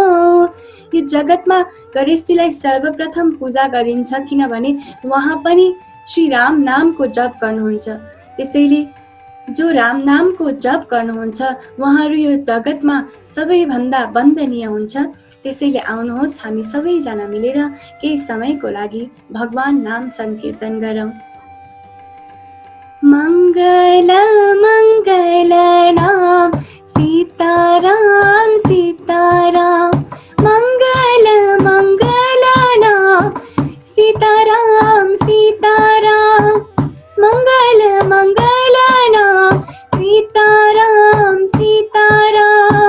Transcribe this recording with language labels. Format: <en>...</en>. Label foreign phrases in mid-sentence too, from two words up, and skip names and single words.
<ne>यो जगतमा गणेशजीलाई सर्वप्रथम पूजा गरिन्छ किनभने उहाँ पनि श्री राम नामको जप गर्नुहुन्छ। त्यसैले जो राम नामको जप गर्नुहुन्छ उहाँहरू यो जगतमा सबैभन्दा वन्दनीय हुन्छ। त्यसैले आउनुहोस् हामी सबैजना मिलेर केही समयको लागि भगवान नाम संकीर्तन गरौँ।</ne> <hi>मंगल मंगल नाम सीताराम सीताराम, मंगल मंगल नाम सीताराम सीताराम, मंगल मंगल नाम सीताराम सीताराम,</hi>